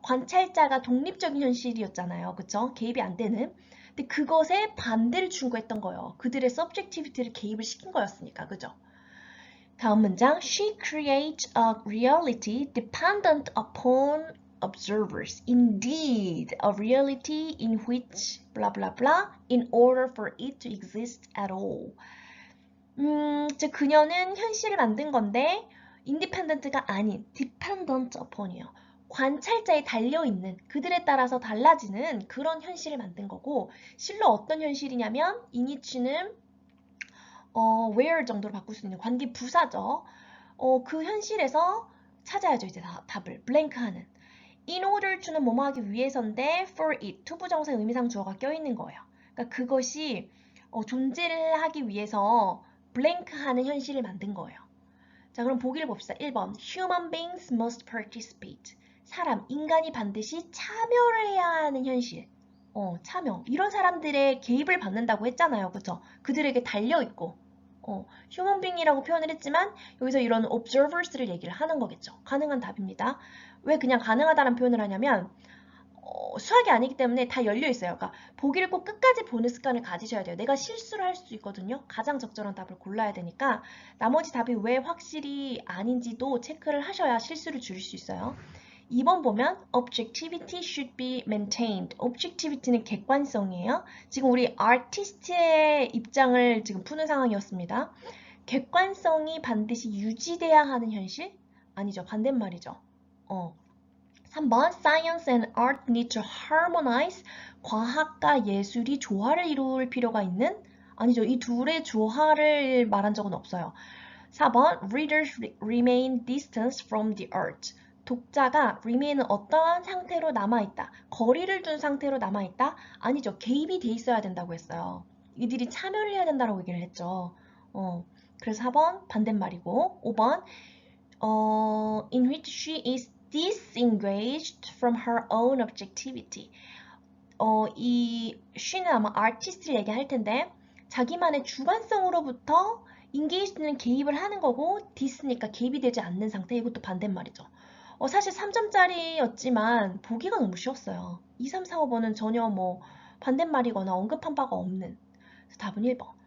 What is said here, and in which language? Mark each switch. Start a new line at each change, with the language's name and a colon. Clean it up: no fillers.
Korean: 관찰자가 독립적인 현실이었잖아요. 그쵸? 개입이 안 되는. 근데 그것에 반대를 추구했던 거예요. 그들의 subjectivity를 개입을 시킨 거였으니까. 그죠? 다음 문장.
English: She creates a reality dependent upon observers. Indeed, a reality in which blah blah blah in order for it to exist at all.
Korean: 즉 그녀는 현실을 만든 건데 independent가 아닌 dependent upon이에요. 관찰자에 달려있는 그들에 따라서 달라지는 그런 현실을 만든 거고 실로 어떤 현실이냐면 in이치는 where 정도로 바꿀 수 있는 관계 부사죠. 그 현실에서 찾아야죠. 이제 답을 블랭크하는. in order to는 뭐뭐 하기 위해서인데 for it 투부정사 의미상 주어가 껴있는 거예요. 그러니까 그것이 존재를 하기 위해서 블랭크하는 현실을 만든 거예요. 자, 그럼 보기를 봅시다. 1번.
English: Human beings must participate.
Korean: 사람, 인간이 반드시 참여를 해야 하는 현실. 참여. 이런 사람들의 개입을 받는다고 했잖아요. 그쵸? 그들에게 달려있고. human being이라고 표현을 했지만 여기서 이런 observers를 얘기를 하는 거겠죠. 가능한 답입니다. 왜 그냥 가능하다는 표현을 하냐면 수학이 아니기 때문에 다 열려 있어요. 그러니까 보기를 꼭 끝까지 보는 습관을 가지셔야 돼요. 내가 실수를 할 수 있거든요. 가장 적절한 답을 골라야 되니까 나머지 답이 왜 확실히 아닌지도 체크를 하셔야 실수를 줄일 수 있어요. 2번 보면
English: objectivity should be maintained.
Korean: objectivity는 객관성이에요. 지금 우리 artist의 입장을 지금 푸는 상황이었습니다. 객관성이 반드시 유지돼야 하는 현실? 아니죠. 반대말이죠. 3번
English: Science and art need to harmonize.
Korean: 과학과 예술이 조화를 이룰 필요가 있는? 아니죠. 이 둘의 조화를 말한 적은 없어요.
English: 4번 Readers remain distanced from the art.
Korean: 독자가 remain은 어떠한 상태로 남아있다. 거리를 둔 상태로 남아있다? 아니죠. 개입이 돼 있어야 된다고 했어요. 이들이 참여를 해야 된다고 얘기를 했죠. 그래서 4번 반대말이고 5번
English: in which she is disengaged from her own objectivity.
Korean: 이 she는 아마 artist를 얘기할 텐데 자기만의 주관성으로부터 engage는 개입을 하는 거고 dis니까 개입이 되지 않는 상태. 이것도 반대말이죠. 사실 3점짜리였지만 보기가 너무 쉬웠어요. 2, 3, 4, 5번은 전혀 뭐 반대말이거나 언급한 바가 없는. 그래서 답은 1번.